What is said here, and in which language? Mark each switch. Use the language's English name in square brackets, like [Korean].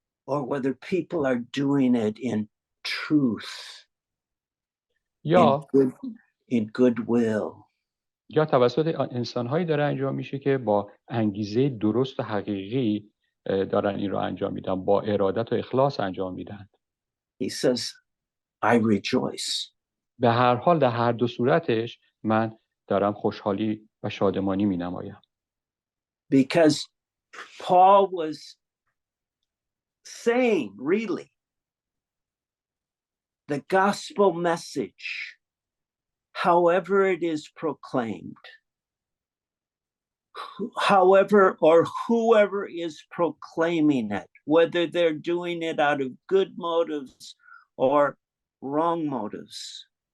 [English] Or whether people are doing it in truth, [Persian] یا [English] in goodwill. [Persian] یا توسط انسان‌هایی داره انجام میشه که با انگیزه درست و حقیقی دارن این رو انجام میدن، با ارادت و اخلاص انجام میدن. [English] He says, I rejoice. [Persian] به هر حال در هر دو صورتش من دارم خوشحالی و شادمانی می نمایم. [English] Because Paul was saying, really, the gospel message, however it is proclaimed, however or whoever is proclaiming it, whether they're doing it out of good motives or wrong motives,